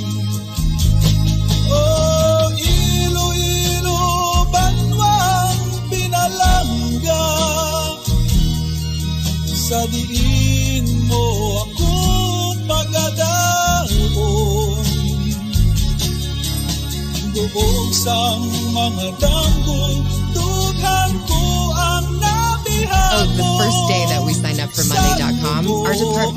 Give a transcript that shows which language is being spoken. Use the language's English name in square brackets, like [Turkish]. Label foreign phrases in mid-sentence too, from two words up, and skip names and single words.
[Hiligaynon] Oh, Iloilo, banwang pinalangga, sa diin mo ako pagadahon, doon sang mga danggo, dughan ko ang nabihag mo. [English] Oh, the first day that we signed up for Monday.com, our department...